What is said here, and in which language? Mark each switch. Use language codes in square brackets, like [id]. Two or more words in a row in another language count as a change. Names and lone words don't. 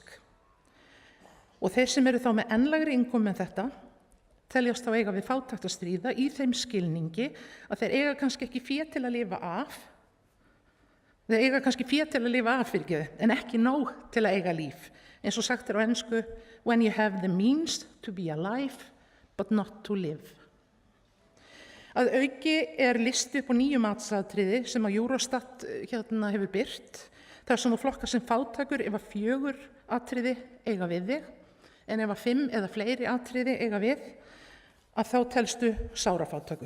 [is] Og þeir sem eru þá með enn lægri innkomu en þetta teljast þá eiga við fátækt að stríða í þeim skilningi að þeir eiga kannski ekki fé til að lifa af, en ekki nóg til að eiga líf. Eins og sagt á ensku, [en] when you have the means to be alive, but not to live. [is] Að auki listi upp á 9 matsatriði sem að Eurostat hefur birt, þar sem þú flokkar sem fátækur ef að 4 atriði eiga við þig, en ef að 5 eða fleiri atriði eiga við, að þá telstu sárafátækur.